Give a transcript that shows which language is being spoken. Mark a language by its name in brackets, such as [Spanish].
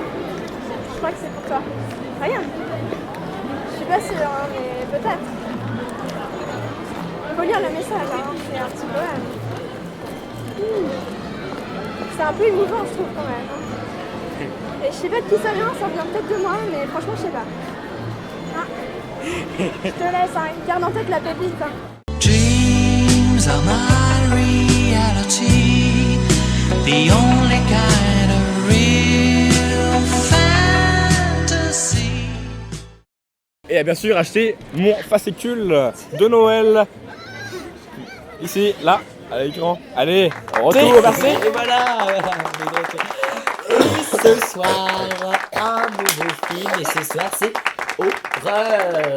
[French] Je crois que c'est pour toi. Regarde. Je suis pas sûre, hein, mais peut-être. Faut lire le message, hein. C'est un petit poème. C'est un peu émouvant, je trouve, quand même. Hein. Et je sais pas de qui ça vient peut-être de moi, mais franchement, je sais pas. Hein. Je te laisse, hein. Garde en tête la pépite. Hein. [English] Dreams are my reality, the only kind of real fantasy. [French] Et bien sûr, acheter mon fascicule de Noël. Ici, là, à l'écran. Allez, on retourne. Merci. Et voilà. Et ce soir, un nouveau film. Et ce soir, c'est horreur.